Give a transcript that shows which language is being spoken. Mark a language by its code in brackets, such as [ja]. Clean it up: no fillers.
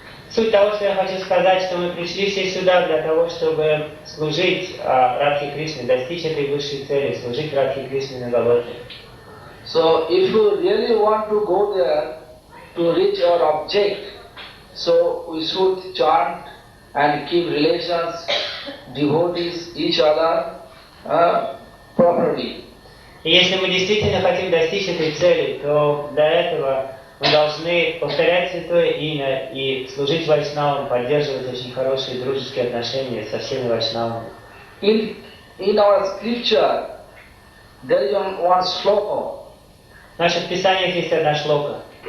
[ru] Суть того, что я хочу сказать, что мы пришли все сюда для того, чтобы служить Радхе Кришне, достичь этой высшей цели, служить Радхе Кришне на Голгофе. [en] So if you really want to go there to reach our object, so we should chant and keep relations, devotees, each other properly. [ru] И если мы действительно хотим достичь этой цели, то для этого мы должны повторять Святое Имя и служить вайшнавам, поддерживать очень хорошие дружеские отношения со всеми вайшнавами. [en] In our scripture, there is one sloka. [ru] В наших писаниях есть одна шлока.